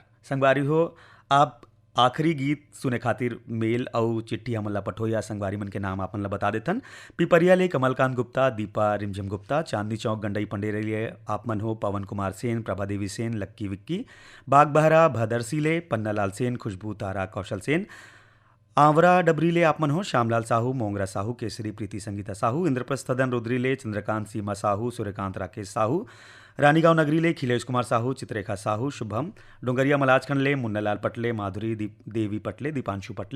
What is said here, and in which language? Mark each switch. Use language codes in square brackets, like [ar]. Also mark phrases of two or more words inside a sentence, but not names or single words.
[hne] संगवारी हो आप आखिरी गीत सुने खातिर मेल और चिट्ठी हमन ला पठो या संगवारी मन के नाम आपन ला बता देथन। पिपरिया ले कमलकांत गुप्ता, दीपा रिमझिम गुप्ता, चांदनी चौक गंडई पंडेरे लिए आपमन हो पवन कुमार सेन, प्रभा देवी सेन, लक्की विक्की, बागबहरा भदरसी ले पन्नालाल सेन, खुशबू तारा कौशल सेन, आवरा डबरीले आपमन हो श्यामलाल साहू, मोंगरा साहू, केसरी प्रीति संगीता साहू, इंद्रप्रस्थ सदन रुद्रीले चंद्रकांत सीमा साहू, सूर्यकांत राकेश साहू, रानीगांव नगरीले खिलेश कुमार साहू, चित्रेखा साहू, शुभम डोंगरिया मलाजखंडले मुन्नालाल पटले, माधुरी देवी पटले, दीपांशु पटले।